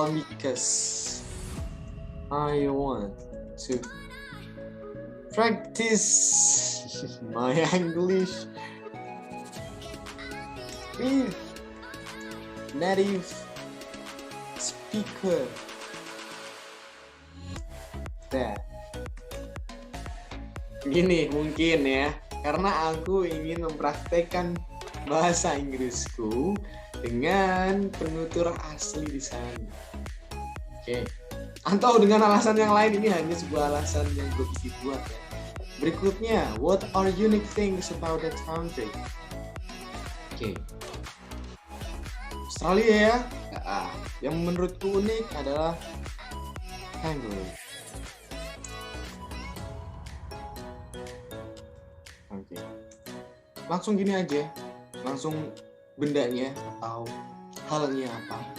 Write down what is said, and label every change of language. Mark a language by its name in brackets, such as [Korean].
[English] Because I want to practice my English with native speaker. [Indonesian] Gini mungkin ya, karena aku ingin mempraktekkan bahasa Inggrisku dengan penutur asli di sana. Oke. Atau dengan alasan yang lain, ini hanya sebuah alasan yang gue buat ya. Berikutnya, [English] what are unique things about that country? [Indonesian] Oke. Australia ya. Yang menurutku unik adalah kangaroo. Oke. Langsung gini aja. Langsung bendanya atau halnya apa.